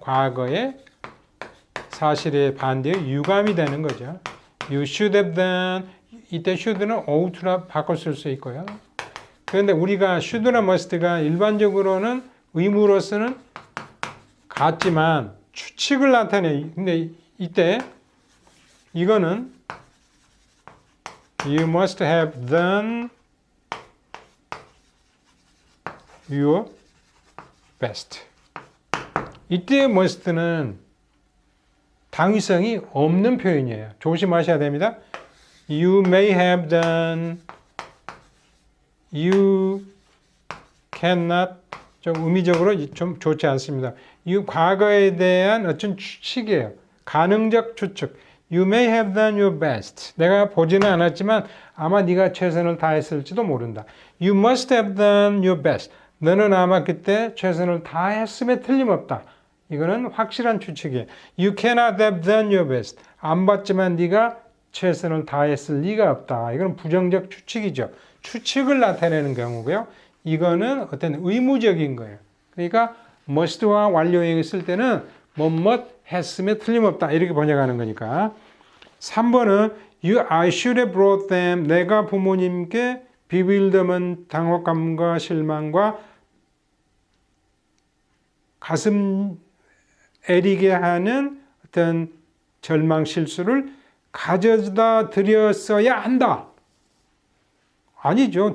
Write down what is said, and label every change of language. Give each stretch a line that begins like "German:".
Korean: 과거의 사실의 반대의 유감이 되는 거죠.
English: You should have done.
Korean: 이때 should는 ought라 바꿔 쓸 수 있고요. 그런데 우리가 should나 must가 일반적으로는 의무로서는 같지만 추측을 나타내. 근데 이때 이거는
English: You must have done your best.
Korean: 이때 must는 당위성이 없는 표현이에요. 조심하셔야 됩니다.
English: You may have done, you cannot,
Korean: 좀 의미적으로 좀 좋지 않습니다. 이 과거에 대한 어떤 추측이에요. 가능적 추측.
English: You may have done your best.
Korean: 내가 보지는 않았지만 아마 네가 최선을 다했을지도 모른다.
English: You must have done your best.
Korean: 너는 아마 그때 최선을 다했음에 틀림없다. 이거는 확실한 추측이에요.
English: You cannot have done your best.
Korean: 안 봤지만 네가 최선을 다했을 리가 없다. 이건 부정적 추측이죠. 추측을 나타내는 경우고요. 이거는 어떤 의무적인 거예요. 그러니까 must와 완료형을 쓸 때는 뭐뭐 했음에 틀림없다. 이렇게 번역하는 거니까. 3번은
English: I should have brought them.
Korean: 내가 부모님께 bewilderment, 당혹감과 실망과 가슴 애리게 하는 어떤 절망 실수를 가져다 드렸어야 한다. 아니죠.